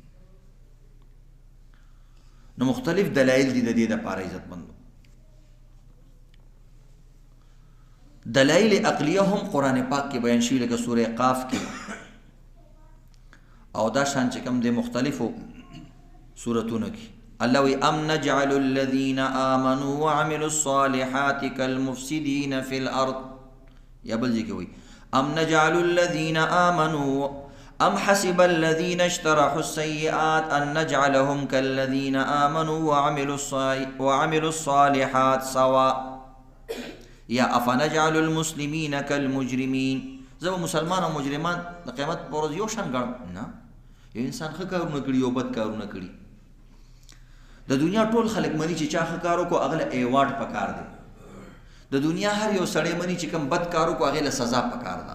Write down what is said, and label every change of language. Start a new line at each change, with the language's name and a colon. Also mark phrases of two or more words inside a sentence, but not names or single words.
Pashto: نو مختلف دلایل دي د دې دپاره عزتمندو. دلائل عقلیه هم قرآن پاک کې بیان شوي، لکه سوره قاف کې، او دا شان چې کوم د مختلفو سورتونو کې.
Arabic: الله وی ام نجعل الذين آمنوا وعملوا الصالحات كالمفسدين في الأرض.
Pashto: یا بل ځای کې وی
Arabic: ام نجعل الذين آمنوا ام حسب الذين اشترحوا السيئات ان نجعلهم كالذين آمنوا وعملوا الصالحات سواء یا افنجعل المسلمین کالمجرمین.
Pashto: زه مسلمان او مجرمان د قیامت په ورځ یو شان ګڼم؟ نه، یو انسان ښه کارونه کړي او بد کارونه کړي. د دنیا ټول خلک مني چې چا ښه کار وکړو هغه له ایوارډ پکار دی. د دنیا هر یو سړی مني چې کوم بد کار وکړو هغې له سزا پکار ده.